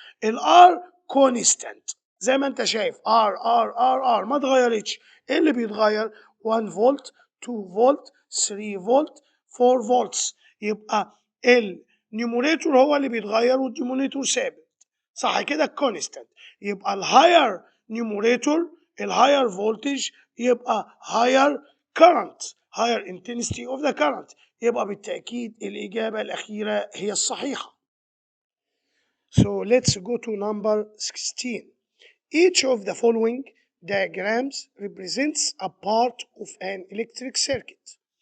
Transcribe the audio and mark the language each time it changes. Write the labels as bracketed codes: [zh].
[ar] الار كونستانت زي ما انت شايف، ار ما اتغيرتش. ايه اللي بيتغير؟ 1 فولت 2 فولت 3 فولت 4 فولتس. يبقى النيوميريتور هو اللي بيتغير والدينومينيتور ثابت. صح كده constant. يبقى الهاير numerator الهاير voltage يبقى [en] higher current, higher intensity of the current. [ar] يبقى بالتأكيد الإجابة الأخيرة هي الصحيحة. [en] So let's go to number 16. Each of the following diagrams represents a part of an electric circuit.